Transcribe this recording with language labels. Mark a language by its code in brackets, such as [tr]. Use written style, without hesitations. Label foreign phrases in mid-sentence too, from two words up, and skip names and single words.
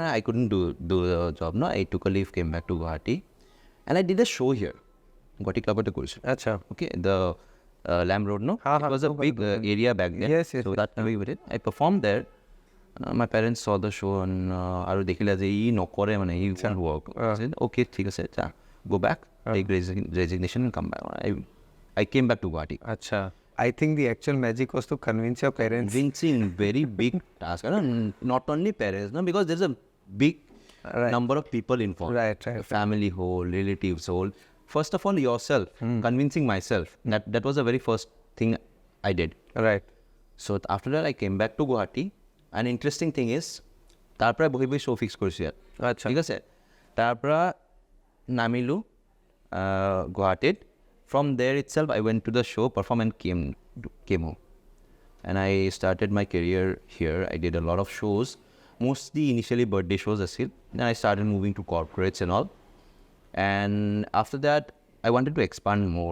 [en] I couldn't do the job, no? I took a leave, came back to Guwahati. And I did a show here. Guwahati Club at okay, the Lamb Road, no? It was a big area back then. Yes. So that way with it. I performed there. My parents saw the show and [as] আৰু দেখিলা যে [en] he [as] নকৰে মানে [en] he can't work. I said, okay, [as] ঠিক আছে, [en] go back, take resignation and come back. I came back to Guwahati. I think the actual magic was to convince your parents. Convincing, very big task. Not only parents, no, because there's a big number of people involved. Right. Family whole, relatives whole. First of all, yourself, convincing myself. That was the very first thing I did. Right. So after that, I came back to Guwahati. [as] An interesting thing is, তারপরে বহি show fix করছি আর আচ্ছা ঠিক আছে তারপরে নামিলু Guwahati. [en] From there itself, I went to the show, perform and came home. And I started my career here. I did a lot of shows, mostly initially birthday shows as well. Then I started moving to corporates and all. And after that, I wanted to expand more.